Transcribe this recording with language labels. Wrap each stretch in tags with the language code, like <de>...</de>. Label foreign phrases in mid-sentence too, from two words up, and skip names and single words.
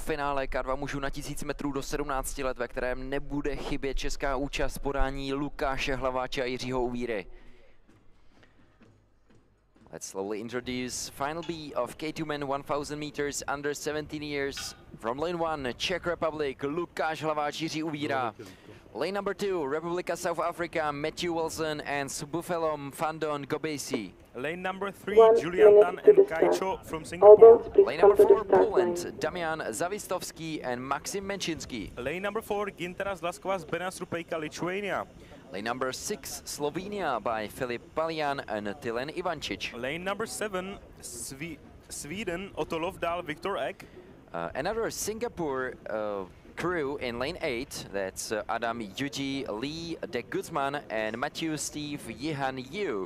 <cs>finále K2 mužů na 1000 metrů do 17 let, ve kterém nebude chybět česká účast podání Lukáše Hlaváče a Jiřího Uvíry.</cs> <en>Let's slowly introduce Final B of K2 men 1000 meters under 17 years. From lane 1, Czech Republic, Lukáš Hlaváč, Jiří Uvíra. Lane number 2, Republika South Africa, Matthew Wilson and Subufelom Fandon Gobesi. Lane number 3, Julian Tan and Kaicho from Singapore. Lane number 4, Poland, Damian Zawistovski and Maxim Menchinsky. Lane number 4, Gintara Zlaskova z Benas Rupejka, Lithuania. Lane number 6, Slovenia by Filip Palian and Tilen Ivančić. Lane number 7, Sweden, Otto Lofdahl, Viktor Ek. Another Singapore crew in lane 8, that's Adam Yuji, Lee De Guzman and Matthew Steve Yihan Yu.</en>